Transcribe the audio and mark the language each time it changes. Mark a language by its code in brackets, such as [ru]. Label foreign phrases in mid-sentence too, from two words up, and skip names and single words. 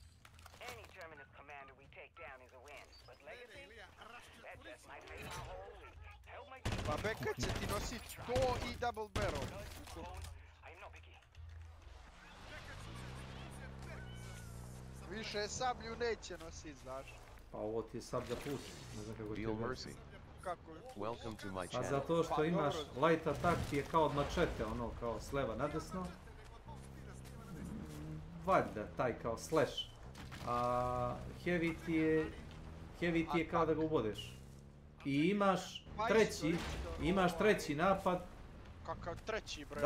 [sr] Pa Beka će ti nosit to i [en] double barrel. [sr] Više sablju neće nosit, znaš. Pa ovo ti je sablja plus, ne znam kako ti je mercy. Kako je? [en] Welcome to my A channel. [sr] zato što imaš [en] light attack [sr] ti je kao od mačete, ono kao s leva na desno. Valjda, taj kao slash. A heavy ti je kao da ga ubodeš. I imaš treći napad. Kakav treći bre?